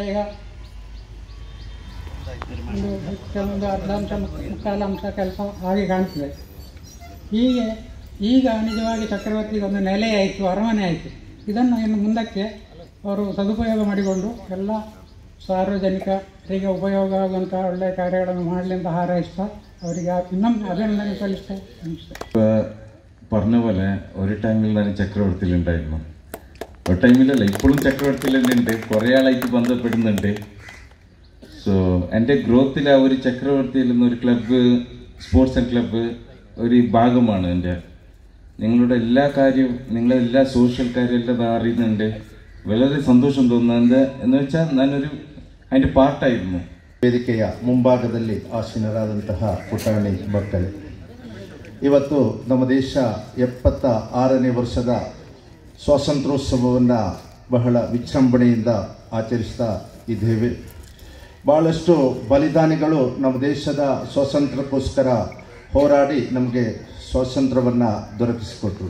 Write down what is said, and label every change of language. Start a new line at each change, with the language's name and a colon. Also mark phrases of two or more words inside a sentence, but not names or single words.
Kannada: ಈಗ ಒಂದು ಅರ್ಧಾಂಶ ಮುಕ್ಕಾಲಾಂಶ ಕೆಲಸ ಆಗಿ ಕಾಣ್ತದೆ. ಈಗ ನಿಜವಾಗಿ ಚಕ್ರವರ್ತಿಗೆ ಒಂದು ನೆಲೆ ಆಯಿತು, ಅರಮನೆ ಆಯಿತು. ಇದನ್ನು ಇನ್ನು ಮುಂದಕ್ಕೆ ಅವರು ಸದುಪಯೋಗ ಮಾಡಿಕೊಂಡು ಎಲ್ಲ ಸಾರ್ವಜನಿಕರಿಗೆ ಉಪಯೋಗ ಆಗುವಂಥ ಒಳ್ಳೆಯ ಕಾರ್ಯಗಳನ್ನು ಮಾಡಲಿ ಅಂತ ಹಾರೈಸ್ತಾ ಅವರಿಗೆ ಇನ್ನೊಮ್ಮೆ ಅಭಿನಂದನೆ ಸಲ್ಲಿಸ್ತೇನೆ.
Malayalam: പറഞ്ഞ പോലെ ഒരു ടൈമിൽ ഞാൻ ചക്രവർത്തിയിലുണ്ടായിരുന്നു. ഒരു ടൈമിലല്ല, ഇപ്പോഴും ചക്രവർത്തിയിൽ തന്നെ ഉണ്ട്, കുറേ ആളായിട്ട് ബന്ധപ്പെടുന്നുണ്ട്. സോ എൻ്റെ ഗ്രോത്തിൽ ആ ഒരു ചക്രവർത്തിയിൽ നിന്ന് ഒരു ക്ലബ്ബ്,
English: sports and club
Malayalam: ഒരു ഭാഗമാണ് എൻ്റെ. നിങ്ങളുടെ എല്ലാ കാര്യവും, നിങ്ങളുടെ എല്ലാ സോഷ്യൽ കാര്യമെല്ലാം അറിയുന്നുണ്ട്. വളരെ സന്തോഷം തോന്നുന്നത് എന്ന് വെച്ചാൽ ഞാനൊരു അതിൻ്റെ പാർട്ടായിരുന്നു.
Kannada: ವೇದಿಕೆಯ ಮುಂಭಾಗದಲ್ಲಿ ಆಸೀನರಾದಂತಹ ಪುಟಾಣಿ ಮಕ್ಕಳು, ಇವತ್ತು ನಮ್ಮ ದೇಶ 76ನೇ ವರ್ಷದ ಸ್ವಾತಂತ್ರ್ಯೋತ್ಸವವನ್ನು ಬಹಳ ವಿಜೃಂಭಣೆಯಿಂದ ಆಚರಿಸ್ತಾ ಇದ್ದೇವೆ. ಭಾಳಷ್ಟು ಬಲಿದಾನಿಗಳು ನಮ್ಮ ದೇಶದ ಸ್ವಾತಂತ್ರ್ಯಕ್ಕೋಸ್ಕರ ಹೋರಾಡಿ ನಮಗೆ ಸ್ವಾತಂತ್ರ್ಯವನ್ನು ದೊರಕಿಸಿಕೊಟ್ರು.